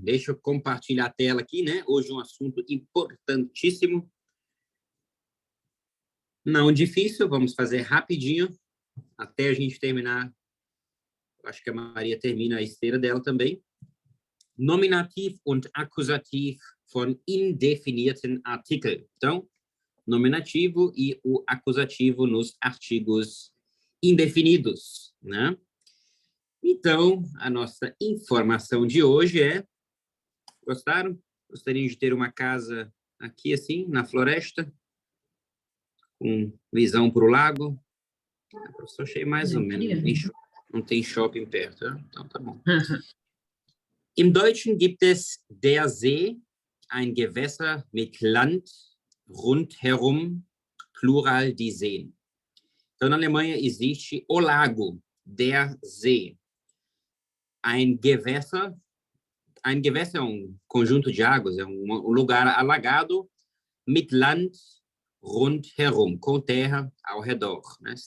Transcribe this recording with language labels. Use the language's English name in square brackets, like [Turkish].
[Portuguese] Deixa eu compartilhar a tela aqui, né? Hoje um assunto importantíssimo. Não difícil, vamos fazer rapidinho, até a gente terminar. Acho que a Maria termina a esteira dela também. [German] Nominativ und Akkusativ von indefinierten Artikeln. [Portuguese] Então, nominativo e o acusativo nos artigos indefinidos, né? Então, a nossa informação de hoje é: gostaram? Gostariam de ter uma casa aqui, assim, na floresta, com visão para o lago? Eu achei mais ou menos. Não tem shopping perto, né? Então tá bom. [German] Im Deutschen gibt es der See, ein Gewässer mit Land rundherum, plural die Seen. [Portuguese] Então, na Alemanha existe o lago, der See. [German] Ein Gewässer [Portuguese] é um conjunto de águas, é um lugar alagado, [German] mit Land rundherum, [Portuguese] com terra ao redor, né?